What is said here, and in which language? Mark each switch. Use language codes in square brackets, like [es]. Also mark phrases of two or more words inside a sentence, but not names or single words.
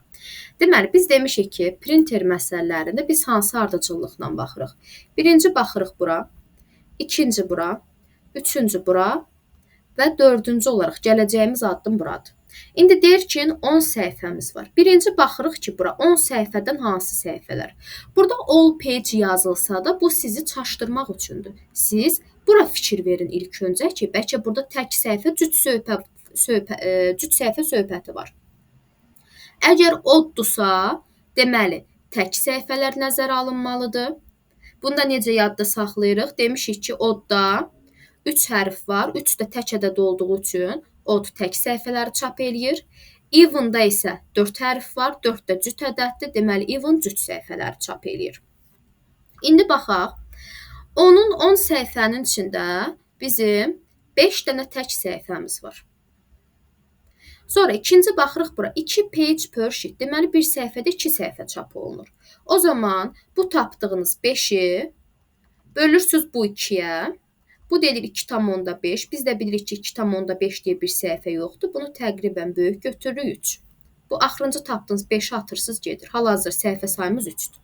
[az] Deməli, biz demişik ki, printer məsələlərində biz hansı ardıcıllıqla baxırıq? Birinci baxırıq bura, ikinci bura, üçüncü bura və dördüncü olaraq gələcəyimiz addım buradır. İndi deyir ki, 10 səhifəmiz var. Birinci baxırıq ki, bura 10 səhifədən hansı səhifələr? Burada [en] all page [az] yazılsa da bu sizi çaşdırmaq üçündür. Siz bura fikir verin ilk öncə ki, bəlkə burada tək səhifə, cüt səhifə söhbəti var. Əgər oddursa, deməli, tək səhifələr nəzərə alınmalıdır. Bunda necə yadda saxlayırıq? Demişik ki, oddda 3 hərf var. 3 də tək ədəd olduğu üçün odd tək səhifələri çap eləyir. Even-da isə 4 hərf var. 4 də cüt ədəddir. Deməli, even cüt səhifələri çap eləyir. İndi baxaq. Onun 10 səhifənin içində bizim 5 dənə tək səhifəmiz var. Sonra ikinci baxırıq bura. [en] 2 page per sheet. [az] Deməli, bir səhifədə 2 səhifə çap olunur. O zaman bu tapdığınız 5-i bölürsünüz bu 2-yə. Bu deyilir 2,5. Biz də bilirik ki, 2,5 deyə bir səhifə yoxdur. Bunu təqribən böyük götürürük 3. Bu axırıncı tapdığınız 5-i atırsınız gedir. Hal-hazır səhifə sayımız 3-dür.